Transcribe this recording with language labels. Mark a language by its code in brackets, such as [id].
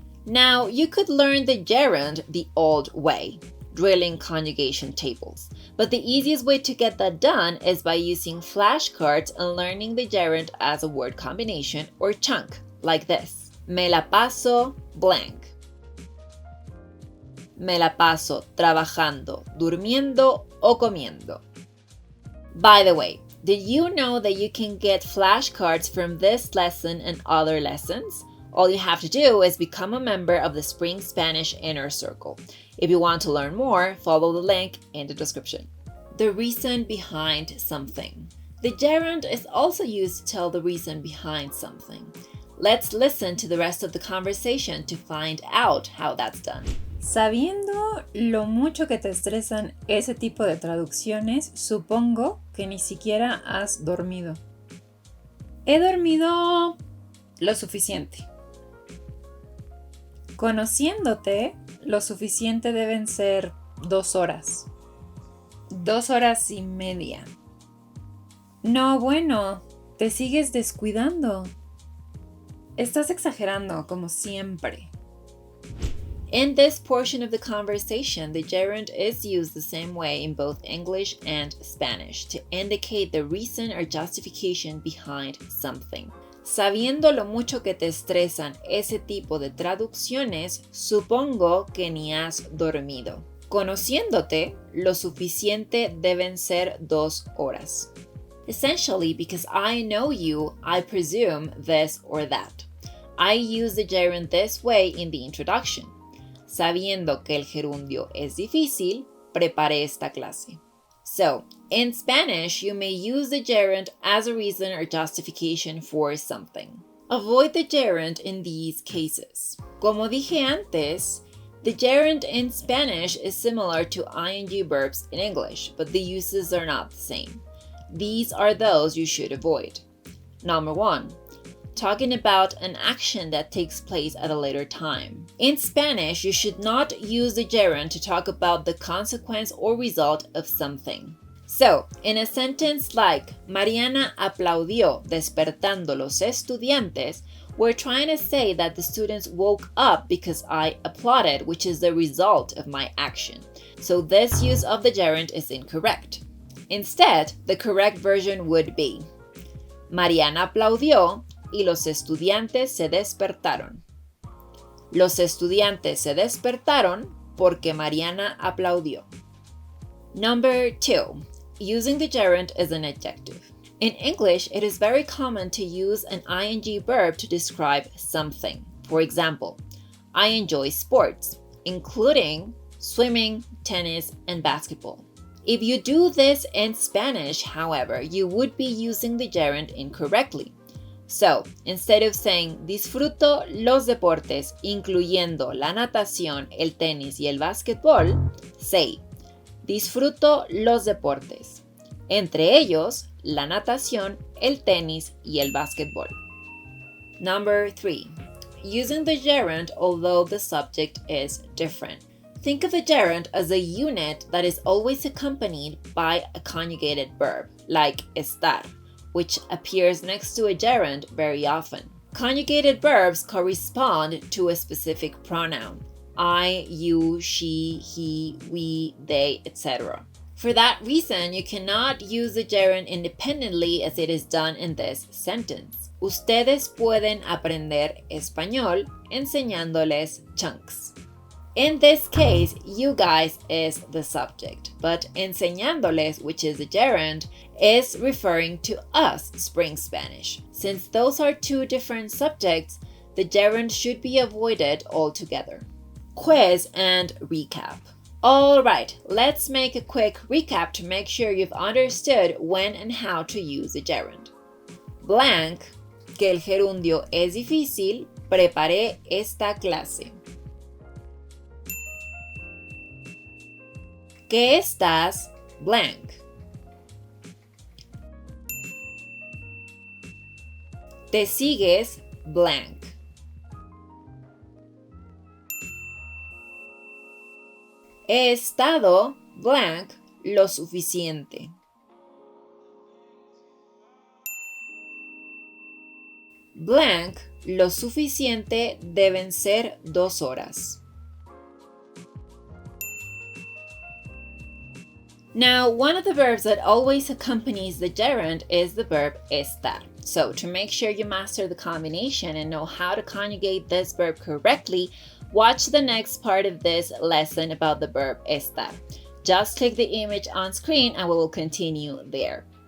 [en] Now, you could learn the gerund the old way, drilling conjugation tables. But the easiest way to get that done is by using flashcards and learning the gerund as a word combination or chunk, like this. [es] Me la paso blank. Me la paso trabajando, durmiendo o comiendo. [en] By the way, did you know that you can get flashcards from this lesson and other lessons? All you have to do is become a member of the Spring Spanish Inner Circle. If you want to learn more, follow the link in the description. The reason behind something. The gerund is also used to tell the reason behind something. Let's listen to the rest of the conversation to find out how that's done. [es] Sabiendo lo mucho que te estresan ese tipo de traducciones, supongo que ni siquiera has dormido. He dormido lo suficiente. Conociéndote, lo suficiente deben ser 2 horas. 2 horas y media. No, bueno, te sigues descuidando. Estás exagerando, como siempre. [en] In this portion of the conversation, the gerund is used the same way in both English and Spanish to indicate the reason or justification behind something. [es] Sabiendo lo mucho que te estresan ese tipo de traducciones, supongo que ni has dormido. Conociéndote, lo suficiente deben ser 2 horas. [en] Essentially, because I know you, I presume this or that. I use the gerund this way in the introduction. [es] Sabiendo que el gerundio es difícil, preparé esta clase. [en] So, in Spanish, you may use the gerund as a reason or justification for something. Avoid the gerund in these cases. [es] Como dije antes, [en] the gerund in Spanish is similar to ing verbs in English, but the uses are not the same. These are those you should avoid. Number 1. talking about an action that takes place at a later time. In Spanish, you should not use the gerund to talk about the consequence or result of something. So, in a sentence like [es] Mariana aplaudió despertando los estudiantes, [en] we're trying to say that the students woke up because I applauded, which is the result of my action. So this use of the gerund is incorrect. Instead, the correct version would be [es] Mariana aplaudió y los estudiantes se despertaron. Los estudiantes se despertaron porque Mariana aplaudió. [en] Number 2. Using the gerund as an adjective. In English, it is very common to use an ing verb to describe something. For example, I enjoy sports, including swimming, tennis, and basketball. If you do this in Spanish, however, you would be using the gerund incorrectly. So, instead of saying [es] disfruto los deportes, incluyendo la natación, el tenis y el básquetbol, [en] say [es] disfruto los deportes, entre ellos la natación, el tenis y el básquetbol. [en] Number 3. Using the gerund although the subject is different. Think of the gerund as a unit that is always accompanied by a conjugated verb, like estar, which appears next to a gerund very often. Conjugated verbs correspond to a specific pronoun: I, you, she, he, we, they, etc. For that reason, you cannot use the gerund independently as it is done in this sentence. [es] Ustedes pueden aprender español enseñándoles chunks. [en] In this case, you guys is the subject, but enseñándoles, which is the gerund, is referring to us, Spring Spanish. Since those are two different subjects, the gerund should be avoided altogether. Quiz and recap. Alright, let's make a quick recap to make sure you've understood when and how to use the gerund. [es] Blank, que el gerundio es difícil, preparé esta clase. ¿Qué estás? Blank. Te sigues? Blank. He estado blank lo suficiente. Blank lo suficiente deben ser 2 horas. [en] Now, one of the verbs that always accompanies the gerund is the verb estar. So, to make sure you master the combination and know how to conjugate this verb correctly, watch the next part of this lesson about the verb estar. Just click the image on screen and we will continue there.